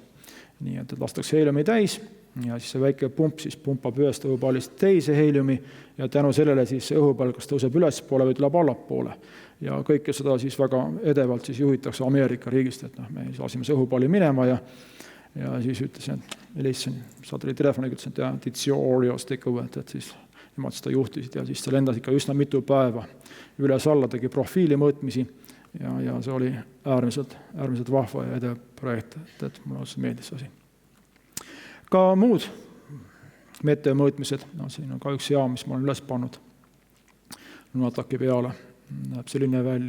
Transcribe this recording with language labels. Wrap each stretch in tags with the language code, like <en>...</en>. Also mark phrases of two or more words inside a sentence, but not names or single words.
<et>Nii et lastakse heeliumi täis ja siis see väike pump siis pumpab ühest õhupallist teise heeliumi ja tänu sellele siis õhupall kas tõuseb ülespoole või tuleb allapoole. Ja kõike seda siis väga edevalt siis juhitakse Ameerika riigist, et me lasime see õhupalli minema ja siis ütlesin, et helistasin satelliitelefoniga, ütlesin, et</et> <en>it's yours, take over,</en> <et>et siis nemad seda juhtisid ja siis see lendas ikka üsna mitu päeva üles-alla, tegi profiili mõõtmisi ja see oli äärmiselt vahva ja edev projekt, et mulle otseselt meeldis asi. Ka muud meteomõõtmised, siin on ka üks jaam, mis ma olen üles pannud Lunataki peale, näeb selline välja.</et>